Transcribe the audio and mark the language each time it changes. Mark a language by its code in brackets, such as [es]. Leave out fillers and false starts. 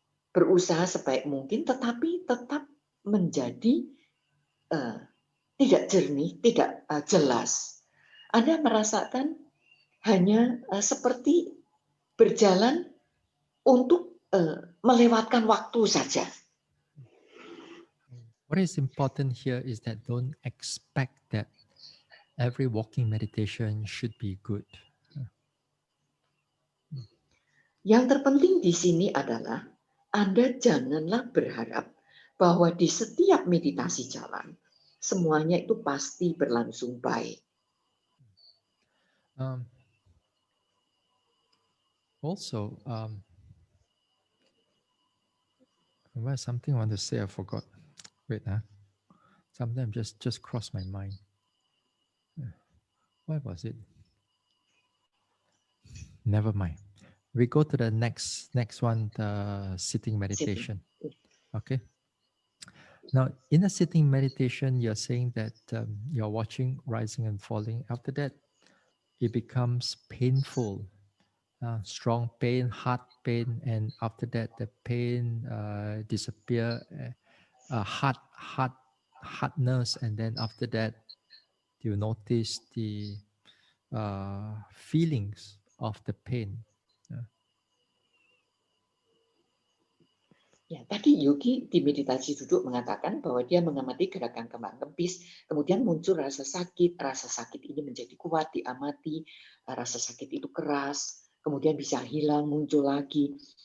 [id] Berusaha sebaik mungkin, tetapi tetap menjadi tidak jernih, tidak jelas. Anda merasakan hanya seperti berjalan untuk melewatkan waktu saja. [en] What is important here is that don't expect that every walking meditation should be good. [id] Yang terpenting di sini adalah Anda janganlah berharap bahwa di setiap meditasi jalan semuanya itu pasti berlangsung baik. [en] Also, something I want to say, I forgot. Wait, sometimes just crossed my mind. What was it? Never mind. We go to the next one, the sitting meditation. Okay. Now, in a sitting meditation, you're saying that you're watching rising and falling. After that, it becomes painful, strong pain, heart pain, and after that, the pain disappear, hardness, and then after that, you notice the feelings of the pain. [id] Ya, tadi Yogi di meditasi duduk mengatakan bahwa dia mengamati gerakan kembang kempis, kemudian muncul rasa sakit ini menjadi kuat, diamati, rasa sakit itu keras, kemudian bisa hilang, muncul lagi.